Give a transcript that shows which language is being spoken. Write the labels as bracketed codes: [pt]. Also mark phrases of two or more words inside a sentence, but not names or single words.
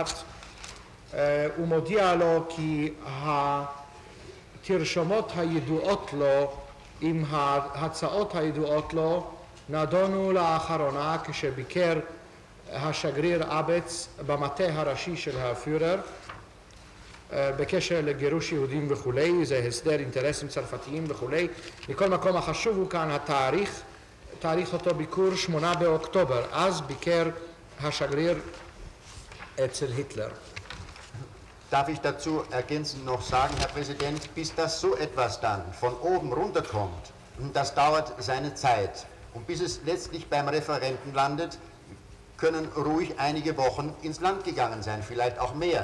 [he] הוא מודיע לו כי התרשומות הידועות לו עם ההצעות הידועות לו נדונו לאחרונה כשביקר השגריר אבץ במטה הראשי של הפיורר בקשר לגירוש יהודים וכולי, זה הסדר אינטרסים צרפתיים וכולי. מכל מקום החשוב הוא כאן התאריך, תאריך אותו ביקור 8 באוקטובר, אז ביקר השגריר אצל היטלר. [de] Darf ich dazu ergänzend noch sagen, Herr Präsident, bis das so etwas dann von oben runterkommt, das dauert seine Zeit. Und bis es letztlich beim Referenten landet, können ruhig einige Wochen ins Land gegangen sein, vielleicht auch mehr.